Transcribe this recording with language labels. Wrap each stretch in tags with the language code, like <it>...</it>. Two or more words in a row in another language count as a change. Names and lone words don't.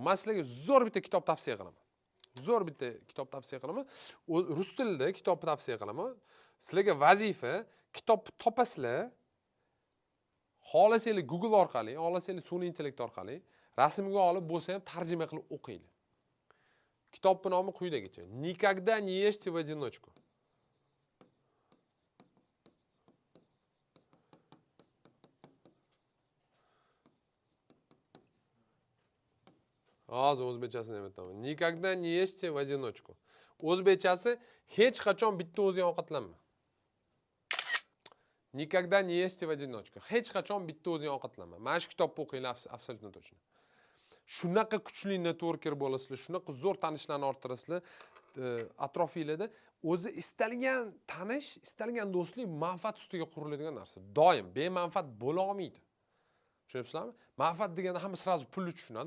<uz>Men sizlarga zo'r bitta kitob tavsiya qilaman. Zo'r bitta kitob tavsiya qilaman. Rus tilida kitob tavsiya qilaman. Sizlarga vazifa kitob topasizlar. Xohlasanglar Google orqali, xohlasanglar sun'iy intellekt orqali rasmga olib bo'lsa ham tarjima qilib o'qinglar. Kitobning nomi quyidagicha:</uz> <ru>Никогда не ешьте в одиночку.</ru> <uz>Hozir o'zbekchasini ham aytaman.</uz> <ru>Никогда не ешьте в одиночку.</ru> <uz>O'zbekchasi hech qachon bitta o'zing ovqatlanma.</uz> <ru>Никогда не ешьте в одиночку.</ru> <uz>Hech qachon bitta o'zing ovqatlanma. Mana shu kitobni o'qinglar,</uz> <ru>абсолютно точно.</ru> <uz>Shunaqa kuchli networker bo'lasizlar, shunaqa zo'r tanishlarni orttirasizlar. Atrofingizda o'zi istalgan tanish, istalgan do'stlik manfaat ustiga quriladigan narsa. Doim bemanfaat bo'la olmaydi. Tushunyapsizlarmi? Manfaat deganda hamma sirazu pulni tushunadi.</uz>